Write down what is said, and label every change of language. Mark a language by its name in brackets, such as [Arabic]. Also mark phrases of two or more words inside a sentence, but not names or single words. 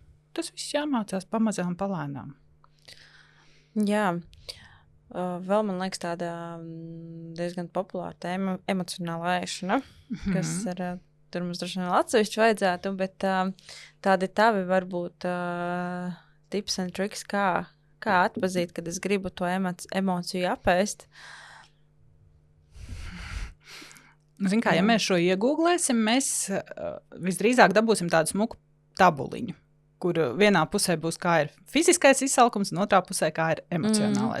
[Latvian] Tas viss jāmācās pamazām palēnām. Jā. Vēl man liekas tāda diezgan populāra tēma emocionāla ēšana, kas ir, tur mums droši vien atsevišķi vajadzētu, bet tādi tavi varbūt [English] tips and tricks, [Latvian] kā atpazīt, kad es gribu to emociju apēst. Zin kā, ja mēs šo iegūglēsim, mēs visdrīzāk dabūsim tādu smuku tabuliņu, kur vienā pusē būs kā ir fiziskais izsalkums, un otrā pusē kā ir emocionālais.